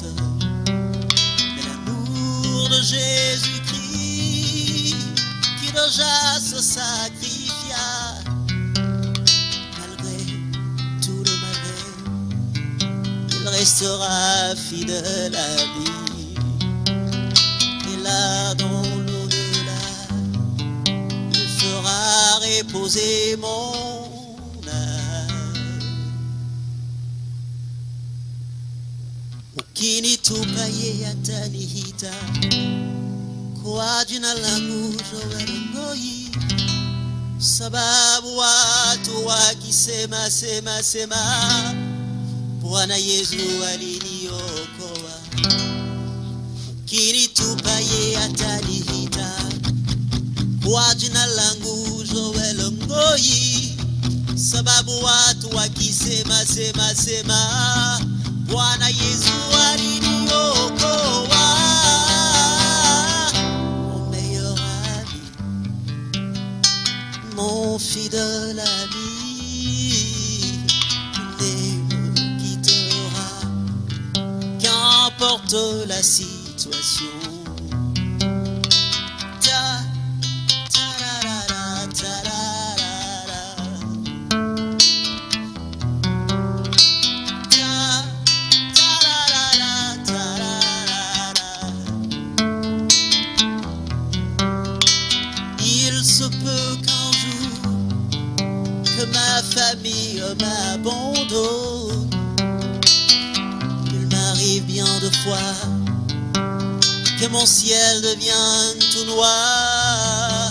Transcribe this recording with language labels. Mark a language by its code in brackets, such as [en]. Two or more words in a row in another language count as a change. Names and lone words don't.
[fr] Mais l'amour de Jésus-Christ qui déjà se sacrifia, restera fidèle à lui. Et là dans l'au-delà, il fera reposer mon âme. [sw] Ukinitupaye atanihita kwa jina langu Joel, sababu watu wakisema sema sema, Bwana Yesu aliniokoa. Ukinitupaye atanihita kwa jina langu Joel Ngoi, sababu watu wakisema sema sema, Bwana Yesu aliniokoa. [fr] Mon meilleur ami, mon fidèle ami, qu'importe la situation. Ta ta ra ra ra ta ra ra ra. Ta ta ra ra ra ta ra ra ra. Il se peut qu'un jour que ma famille m'abandonne. Bien de fois que mon ciel devienne tout noir.